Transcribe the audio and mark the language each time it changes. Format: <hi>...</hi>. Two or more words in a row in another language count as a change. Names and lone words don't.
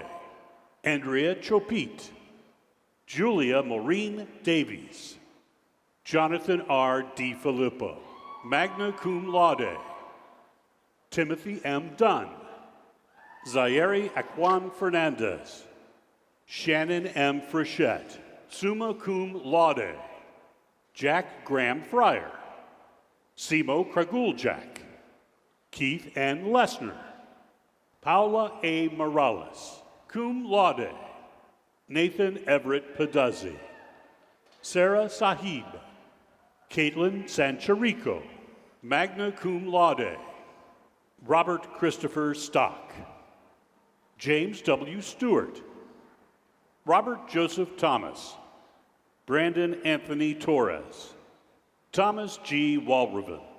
<en>Andrea Chopit. Julia Maureen Davies. Jonathan R. D. Filippo.</en> <la>Magna cum laude.</la> <en>Timothy M. Dunn. Zaire Aquan Fernandez. Shannon M. Frechette.</en> <la>Summa cum laude.</la> <en>Jack Graham Fryer. Simo Kraguljak. Keith N. Lesner. Paula A. Morales.</en> <la>Cum laude.</la> <en>Nathan Everett Peduzzi. Sarah Sahib. Caitlin Sancharico.</en> <la>Magna cum laude.</la> <en>Robert Christopher Stock. James W. Stewart. Robert Joseph Thomas. Brandon Anthony Torres. Thomas G. Walraven.</en>